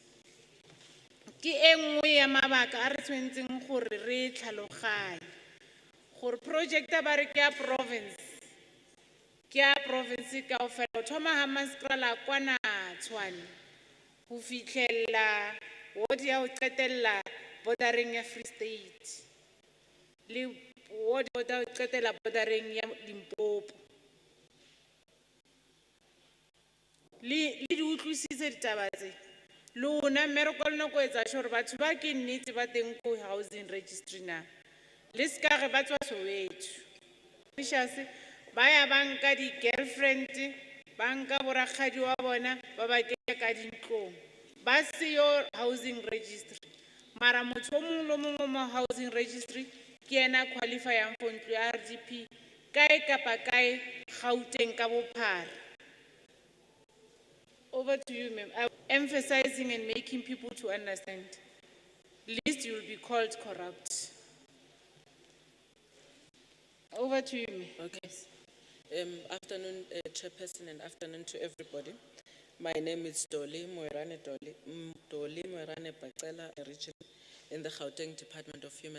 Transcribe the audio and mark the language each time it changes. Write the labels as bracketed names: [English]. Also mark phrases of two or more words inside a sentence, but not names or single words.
[Tswana] Ke engwe ya mabaka a re tshwentseng gore re tlhaloganye gore project ba re ke ya province kaofela go thoma ha Maskrala kwana Tshwane go fitlhella ward ya go qetella bordereng ya Free State le ward ya go qetella bordereng ya Limpopo. Le di utlwisise ditaba tse. Lona mmereko lona ko etsa sure batho ba ke nnete ba teng ko [English] housing registry [Tswana] na. Le ska re ba tswa Soweto. Ba ya banka di girlfriend, banka borakgadi wa bona ba ba ke ka dintlong. Ba seyo [English] housing registry. [Tswana] Mara motho o mongwe le mongwe mo [English] housing registry [Tswana] ke ena qualifyang for ntlo ya RDP kae kapa kae Gauteng ka bophara. [English] Over to you, ma'am. Emphasizing and making people to understand. Least you will be called corrupt. Over to you, ma'am. Okay. Afternoon, Chairperson, and afternoon to everybody. My name is Doli Moerane Bacela, region in the Gauteng Department of Human.